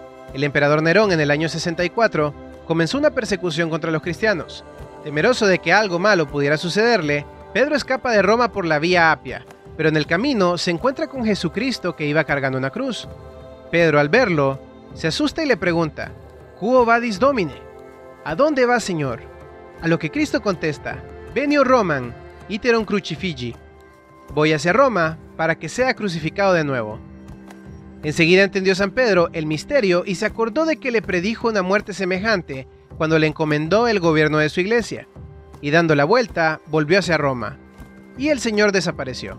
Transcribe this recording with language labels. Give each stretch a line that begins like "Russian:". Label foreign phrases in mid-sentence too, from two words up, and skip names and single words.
Spanish: El emperador Nerón en el año 64 comenzó una persecución contra los cristianos. Temeroso de que algo malo pudiera sucederle, Pedro escapa de Roma por la vía Apia, pero en el camino se encuentra con Jesucristo que iba cargando una cruz. Pedro, al verlo, se asusta y le pregunta:
Latin: «Quo vadis Domine?»
Spanish: ¿A dónde vas, Señor? A lo que Cristo contesta:
Latin: «Venio Roman, iterum crucifigi».
Spanish: Voy hacia Roma para que sea crucificado de nuevo. Enseguida entendió San Pedro el misterio y se acordó de que le predijo una muerte semejante cuando le encomendó el gobierno de su iglesia, y dando la vuelta, volvió hacia Roma, y el Señor desapareció.